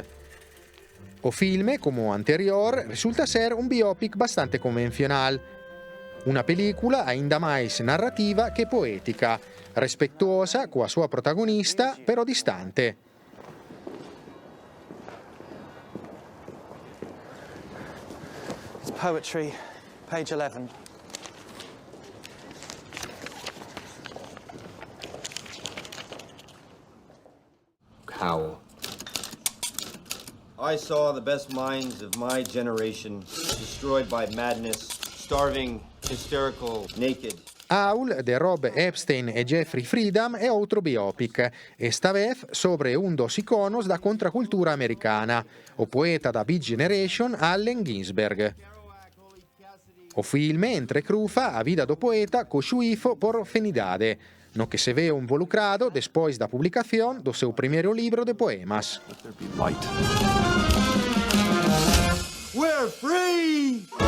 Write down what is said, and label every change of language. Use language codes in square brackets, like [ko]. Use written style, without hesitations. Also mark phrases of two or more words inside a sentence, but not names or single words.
[gl] O filme, como o anterior, resulta ser un biopic bastante convencional. Una película aínda máis narrativa que poética, respectuosa coa súa protagonista, pero distante. [en] It's poetry, page 11. How? I saw the best minds of my generation destroyed by madness, starving, hysterical, naked. [gl] Howl, de Rob Epstein e Jeffrey Freedom, é outro biopic, esta vez sobre un dos iconos da contracultura americana, o poeta da Beat Generation Allen Ginsberg. O filme entrecruza a vida do poeta co xuízo por obscenidade, no que se ve involucrado despois da publicación do seu primeiro libro de poemas. [en] We're free!